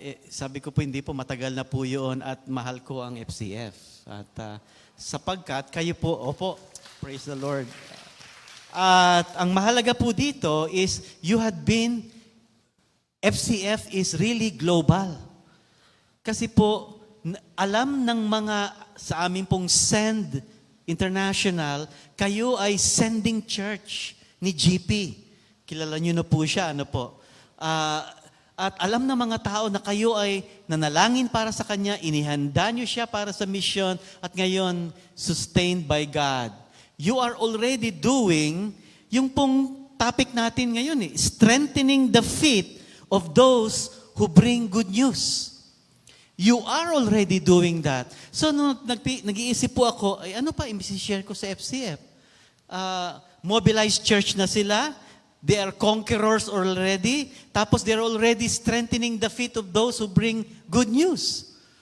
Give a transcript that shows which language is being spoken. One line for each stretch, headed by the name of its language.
Filipino: Sabi ko po, hindi po, matagal na po yun at mahal ko ang FCF. At sapagkat kayo po, opo,
English: praise the Lord.
Filipino: At ang mahalaga po dito
English: is you had been FCF is really global.
Filipino: Kasi po, alam ng mga sa amin pong Send International, kayo ay sending church ni GP. Kilala niyo na po siya, ano po. At alam ng mga tao na kayo ay nanalangin para sa Kanya, inihanda niyo siya para sa mission, at ngayon,
English: sustained by God. You are already doing
Filipino: yung pong topic natin ngayon,
English: strengthening the faith of those who bring good news. You are already doing that.
Filipino: So, nung nag-iisip po ako, ay ano pa i-share ko sa FCF? Mobilized church na sila.
English: They are conquerors already. Tapos they're already strengthening the faith of those who bring good news.